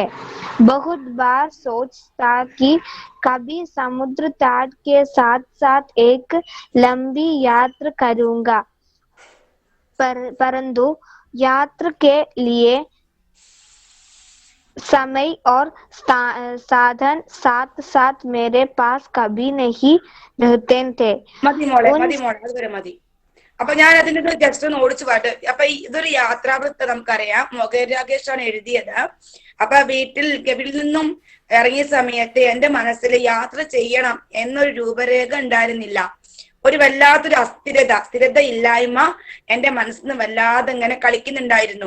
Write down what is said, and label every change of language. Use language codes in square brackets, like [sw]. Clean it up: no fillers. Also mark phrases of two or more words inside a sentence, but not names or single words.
[hi] बहुत बार सोचता कि कभी समुद्र तट के साथ साथ एक लंबी यात्रा करूंगा, परंतु यात्रा के लिए समय और साधन साथ साथ मेरे पास कभी नहीं रहते थे. [ml] മതി മോളെ അതുവരെ മതി. അപ്പൊ ഞാൻ അതിന്റെ ജസ്റ്റ് ഒന്ന് ഓടിച്ചു പാട്ട്. അപ്പൊ ഇതൊരു യാത്രാവൃത്തം നമുക്കറിയാം, മോഹൻ രാകേഷ് ആണ് എഴുതിയത്. അപ്പൊ വീട്ടിൽ നിന്നും ഇറങ്ങിയ സമയത്ത് എന്റെ മനസ്സിൽ യാത്ര ചെയ്യണം എന്നൊരു രൂപരേഖ ഉണ്ടായിരുന്നില്ല. ഒരു വല്ലാത്തൊരു സ്ഥിരത ഇല്ലായ്മ എന്റെ മനസ്സിന് വല്ലാതെ ഇങ്ങനെ കളിക്കുന്നുണ്ടായിരുന്നു.